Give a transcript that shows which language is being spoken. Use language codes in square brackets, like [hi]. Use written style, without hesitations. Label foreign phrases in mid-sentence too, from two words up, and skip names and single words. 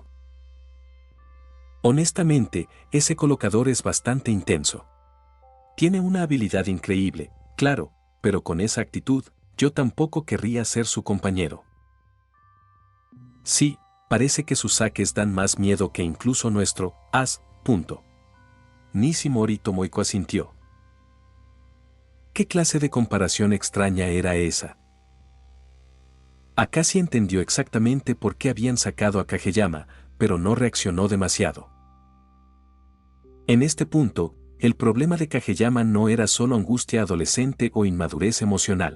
[es] Honestamente, ese colocador es bastante intenso. Tiene una habilidad increíble, claro, pero con esa actitud, yo tampoco querría ser su compañero. Sí, parece que sus saques dan más miedo que incluso nuestro as. Nishimori Tomoiko asintió. ¿Qué clase de comparación extraña era esa? Akashi entendió exactamente por qué habían sacado a Kageyama, pero no reaccionó demasiado. En este punto, el problema de Kageyama no era solo angustia adolescente o inmadurez emocional.